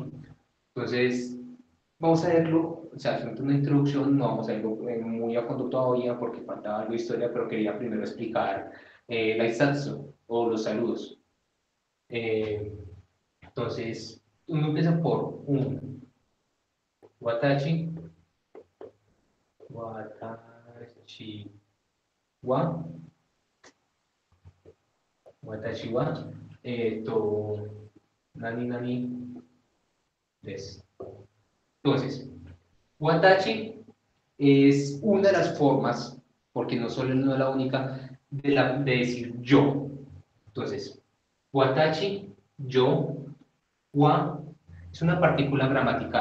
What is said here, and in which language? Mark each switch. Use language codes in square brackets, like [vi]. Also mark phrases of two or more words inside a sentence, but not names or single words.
[es] Entonces, vamos a verlo, o sea, haciendo una introducción, no vamos a verlo muy a fondo todavía porque falta algo de historia, pero quería primero explicar la Isatsu o los saludos. Entonces, uno empieza por un [ja] 私、私は、私は、なになにです. [es] Entonces, watashi es una de las formas, porque no solo no es la única, de decir yo. Entonces, watashi, yo, wa, es una partícula gramatical.